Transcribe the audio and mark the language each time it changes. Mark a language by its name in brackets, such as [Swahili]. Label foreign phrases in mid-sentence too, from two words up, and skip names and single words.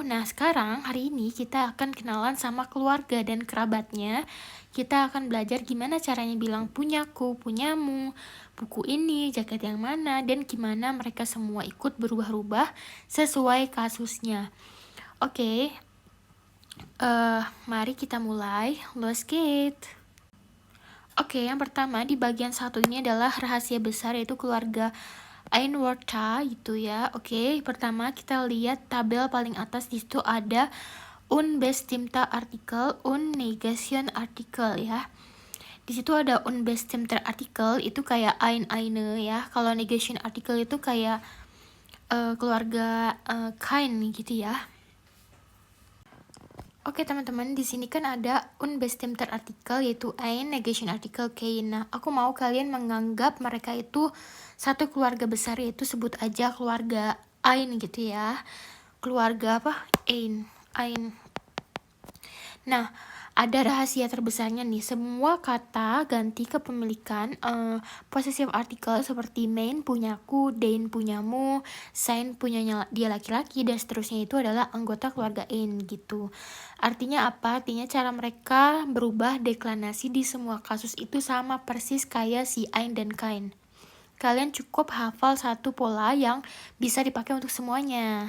[Indonesian] Nah, sekarang hari ini kita akan kenalan sama keluarga dan kerabatnya. Kita akan belajar gimana caranya bilang punyaku, punyamu, buku ini, jaket yang mana, dan gimana mereka semua ikut berubah-ubah sesuai kasusnya. Oke, mari kita mulai. [English] Let's get. [Indonesian] Oke, yang pertama di bagian satu ini adalah rahasia besar, yaitu keluarga Einwarta gitu ya. Oke, pertama kita lihat tabel paling atas. Di situ ada [German] unbestimmte Artikel, negation Artikel [Indonesian] ya. Di situ ada [German] unbestimmte Artikel, [Indonesian] itu kayak eine ya. Kalau [German] negation Artikel [Indonesian] itu kayak keluarga kein gitu ya. Oke teman-teman, di sini kan ada [German] unbestimmte Artikel, [Indonesian] yaitu ein, [German] negation Artikel kein. [Indonesian] Nah, aku mau kalian menganggap mereka itu satu keluarga besar, yaitu sebut aja keluarga ein gitu ya. Keluarga apa? Ein. Nah, ada rahasia terbesarnya nih. Semua kata ganti kepemilikan [English] possessive article [Indonesian] seperti main punyaku, dein punyamu, sein punyanya dia laki-laki, dan seterusnya itu adalah anggota keluarga ein gitu. Artinya apa? Artinya cara mereka berubah deklinasi di semua kasus itu sama persis kayak si ein dan kain. Kalian cukup hafal satu pola yang bisa dipakai untuk semuanya.